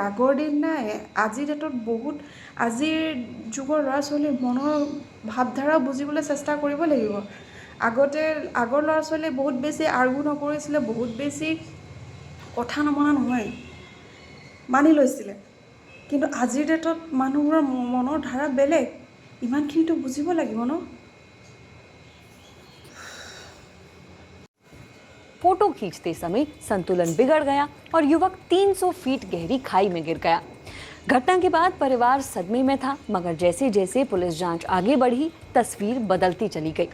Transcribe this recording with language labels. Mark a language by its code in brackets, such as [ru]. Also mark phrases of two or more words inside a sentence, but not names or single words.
[as] আগৰ দিন নাই, আজিৰ ডেটত বহুত আজিৰ যুগৰ ল'ৰা ছোৱালীৰ মনৰ ভাৱধাৰা বুজিবলৈ চেষ্টা কৰিব লাগিব। আগৰ ল'ৰা ছোৱালীয়ে বহুত বেছি আৰ্গু নকৰিছিলে, বহুত বেছি কথা নমনা নহয়, মানি লৈছিলে। কিন্তু আজিৰ ডেটত মানুহবোৰৰ মনৰ ধাৰা বেলেগ। ইমানখিনিতো বুজিব লাগিব ন। [hi] फोटो खींचते समय संतुलन बिगड़ गया और युवक 300 फीट गहरी खाई में गिर गया। घटना के बाद परिवार सदमे में था, मगर जैसे जैसे पुलिस जांच आगे बढ़ी, तस्वीर बदलती चली गई।